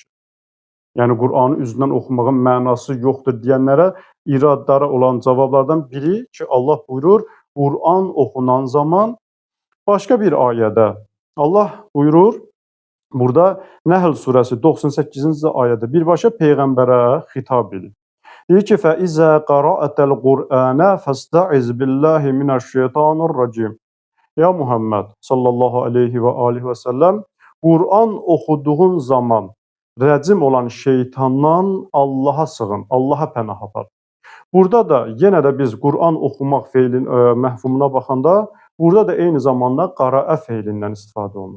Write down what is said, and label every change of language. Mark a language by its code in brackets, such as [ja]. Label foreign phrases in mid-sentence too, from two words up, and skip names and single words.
[az] Yəni Qur'anı üzündən oxumağın mənası yoxdur deyənlərə iradlara olan cavablardan biri ki, Allah buyurur, Qur'an oxunan zaman başqa bir ayədə Allah buyurur, burada Nəhl surəsi 98-ci ayədə birbaşa Peyğəmbərə xitab edir. Deyir ki, [ar] فَإِذَا قَرَأْتَ الْقُرْآنَ فَاسْتَعِذْ بِاللّٰهِ مِنَ الشَّيْطَانِ الرَّجِيمِ [az] Ya Muhammed [ar] صلى الله عليه وآله وسلم, [az] Qur'an oxuduğun zaman rəcim olan şeytandan Allaha sığın, Allaha pənah apar. Burada da yenə də biz Qur'an oxumaq feilin məhfumuna baxanda, burada da eyni zamanda qaraə feilindən istifadə olunur.